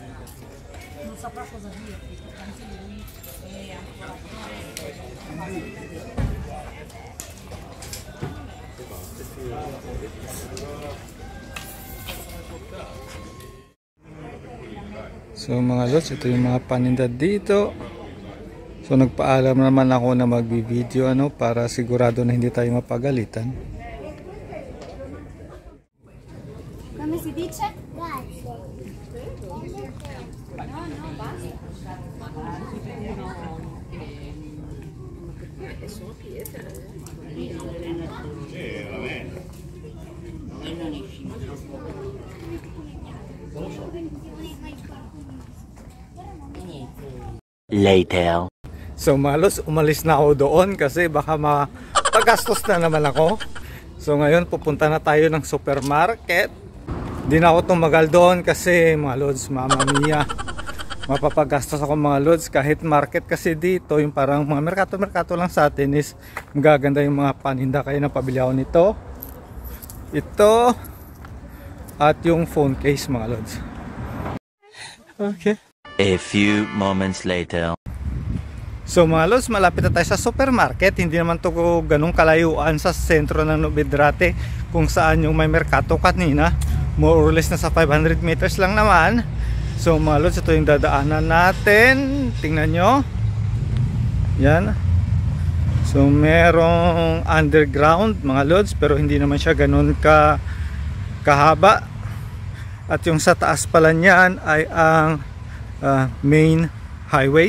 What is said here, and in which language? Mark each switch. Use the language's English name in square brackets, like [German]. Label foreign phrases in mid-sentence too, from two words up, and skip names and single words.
[Italian] Non saprà cosa dirti, anche lui è ancora. [Filipino] So mga lods, ito yung mga paninda dito. So nagpaalam naman ako na magbi-video ano para sigurado na hindi tayo mapagalitan. [Italian] Come si dice? Grazie. No, no, basta. Sono pietre. [Filipino] Later. So malos, umalis na ako doon kasi baka mapagastos na naman ako. So ngayon pupunta na tayo ng supermarket. Di na ako tumagal doon kasi mga lods, [Italian] mama mia, [Filipino] mapapagastos ako mga lods. Kahit market kasi dito, yung parang mga merkato-merkato lang sa atin is magaganda yung mga paninda. Kaya napabili ako nito, ito, at yung phone case mga lods. Okay. [English] A few moments later. [Filipino] So mga lods, malapit na tayo sa supermarket. Hindi naman to ganung kalayuan sa sentro ng Novigrate kung saan yung may merkato kanina. [English] More or less [Filipino] na sa 500 meters lang naman. So mga lods, ito yung dadaanan natin. Tingnan nyo. Yan. So merong underground mga lods, pero hindi naman siya ganun kahaba. At yung sa taas pala niyan ay ang main highway.